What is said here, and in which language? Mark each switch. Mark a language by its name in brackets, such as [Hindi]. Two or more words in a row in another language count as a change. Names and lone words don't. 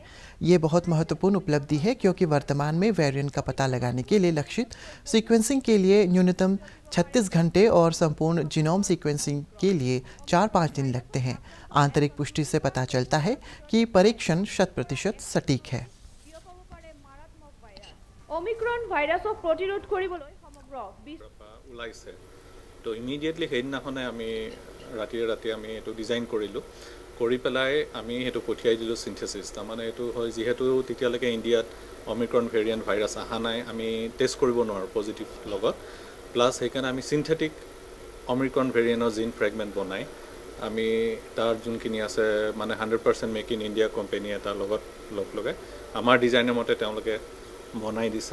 [Hindi] ये बहुत महत्वपूर्ण उपलब्धि है क्योंकि वर्तमान में वेरिएंट का पता लगाने के लिए लक्षित सीक्वेंसिंग के लिए न्यूनतम 36 घंटे और संपूर्ण जीनोम सीक्वेंसिंग के लिए 4-5 दिन लगते हैं। आंतरिक पुष्टि से पता चलता है कि परीक्षण 100% सटीक है। [Assamese] ओमिक्रॉन ভাইৰাছক প্ৰতিৰোধ কৰিবলৈ সমগ্ৰ ওলাইছে তো ইমিডিয়েটলি সেইদিনাখনে আমি ৰাতি আমি এটো ডিজাইন কৰিলোঁ কৰি পেলাই আমি হেতু পঠিয়াই দিলোঁ সিনথেসিস। তাৰমানে এটো হয় যেহেতু তেতিয়ালৈকে ইণ্ডিয়াত [English] Omicron variant virus [Assamese] অহা নাই, আমি টেষ্ট কৰিব নোৱাৰোঁ পজিটিভ লগত, প্লাছ সেইকাৰণে আমি [English] synthetic Omicron variantৰ gene fragment [Assamese] বনাই আমি তাৰ যোনখিনি আছে মানে 100% মেক ইন ইণ্ডিয়া কোম্পানী এটাৰ লগত লগাই আমাৰ ডিজাইনৰ মতে তেওঁলোকে বনাই দিছে।